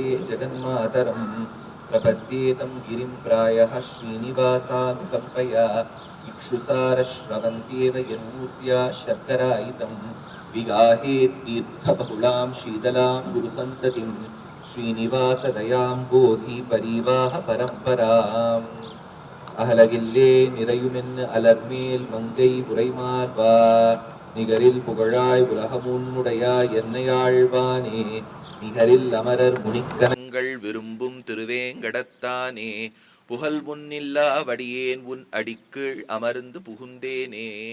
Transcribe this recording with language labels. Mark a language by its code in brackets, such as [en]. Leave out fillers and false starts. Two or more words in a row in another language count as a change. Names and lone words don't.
[sa] जगन्मातरं प्रपद्येतं गिरिं प्रायः श्रीनिवासानुकम्पया इक्षुसारश्रवन्त्येव यन्मूर्त्या शर्करायितं विगाहेत्तीर्थबहुलां शीतलां गुरुसन्ततिं श्रीनिवासदयां बोधि परिवाह परम्पराम् [ta] அகலகில்லே நிறையுமென் அலர்மேல் மங்கை உரைமார்வா நிகரில் புகழாய் உலகமுன்னுடையாய் என்னையாழ்வானே நிகரில் அமரர் முனிக்கணங்கள் விரும்பும் திருவேங்கடத்தானே புகழ் முன்னில்லா வடியேன் உன் அடிக்கீழ் அமர்ந்து புகுந்தேனே.